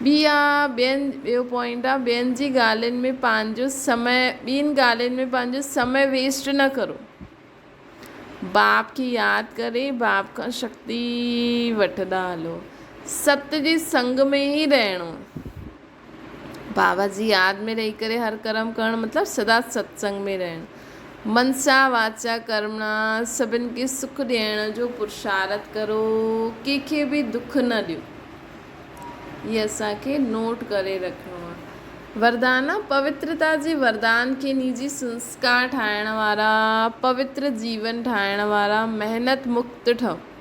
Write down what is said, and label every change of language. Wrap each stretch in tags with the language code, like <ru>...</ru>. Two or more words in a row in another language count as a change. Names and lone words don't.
<sd>ॿियो पॉइंट आहे ॿियनि जी ॻाल्हियुनि में पंहिंजो समय वेस्ट न करो। बाप खे यादि करे बाप खां शक्ति वठंदा हलो। सत्य जे संग में ई रहणो। बाबा जी यादि में रही करे हर कर्म करणु मतिलबु सदा सत्संग में रहणु। मनसा वाचा कर्मणा सभिनि खे सुख ॾियण जो पुरुषार्थ करो, कंहिंखे बि दुख न ॾियो। ये असांखे नोट करे रखिणो आहे। वरदान पवित्रता जे वरदान खे निजी संस्कार ठाहिण वारा, पवित्र जीवन ठाहिण वारा, महिनत मुक्त ठहो।</sd>